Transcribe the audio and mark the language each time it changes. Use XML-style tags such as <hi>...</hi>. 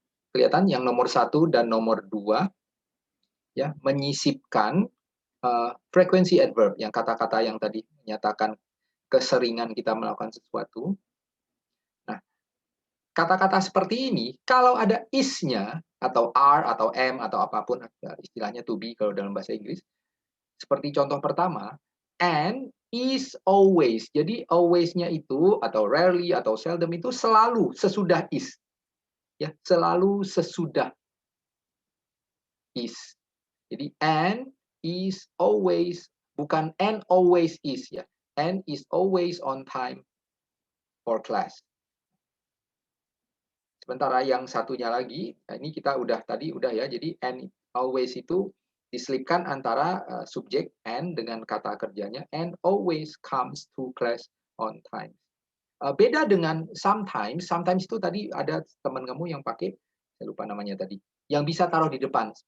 <id>Kelihatan yang nomor 1 dan nomor 2 ya, menyisipkan frekuensi adverb, yang kata-kata yang tadi menyatakan keseringan kita melakukan sesuatu. Nah, kata-kata seperti ini kalau ada is-nya atau are atau am atau apapun istilahnya to be kalau dalam bahasa Inggris. Seperti contoh pertama,</id> <en>and is always.</en> <id>Jadi always-nya itu atau rarely atau seldom itu selalu sesudah is. Ya, selalu sesudah is. Jadi</id> <en>and is always,</en> <id>bukan</id> <en>and always is</en> <id>ya.</id> <en>And is always on time for class.</en> <id>Sementara yang satunya lagi, nah ini kita tadi udah ya. Jadi</id> <en>and always itu diselipkan antara subjek and dengan kata kerjanya, and always comes to class on time.</en> <id>Beda dengan sometimes. Sometimes itu tadi ada teman kamu yang pakai, saya lupa namanya tadi, yang bisa taruh di depan.</id>